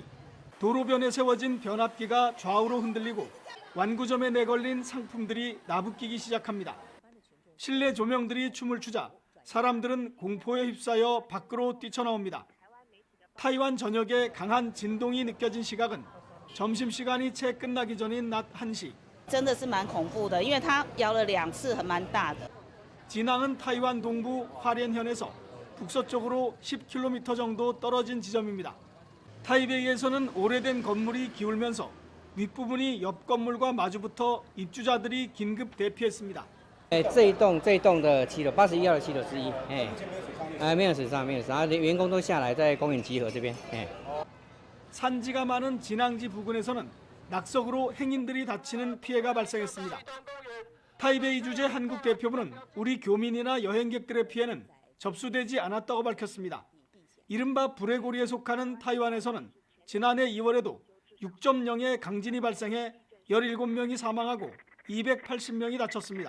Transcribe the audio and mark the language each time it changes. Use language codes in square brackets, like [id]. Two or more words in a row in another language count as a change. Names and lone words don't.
[ko] 도로변에 세워진 변압기가 좌우로 흔들리고 완구점에 내걸린 상품들이 나부끼기 시작합니다. 실내 조명들이 춤을 추자 사람들은 공포에 휩싸여 밖으로 뛰쳐나옵니다. 타이완 전역에 강한 진동이 느껴진 시각은 점심시간이 채 끝나기 전인 낮 1시. [zh] 真的是蛮恐怖的，因为它摇了2次，蛮大的。 [ko] 진앙은 타이완 동부 화롄현에서 북서쪽으로 10km 정도 떨어진 지점입니다. 타이베이에서는 오래된 건물이 기울면서 윗부분이 옆 건물과 마주붙어 입주자들이 긴급 대피했습니다. [zh] 这一栋的7楼，81号的7楼之一，没有死伤，没有死伤，员工都下来在公园集合这边， [ko] 산지가 많은 진앙지 부근에서는 낙석으로 행인들이 다치는 피해가 발생했습니다. 타이베이 주재 한국 대표부는 우리 교민이나 여행객들의 피해는 접수되지 않았다고 밝혔습니다. 이른바 불의 고리에 속하는 타이완에서는 지난해 2월에도 6.0의 강진이 발생해 17명이 사망하고 280명이 다쳤습니다.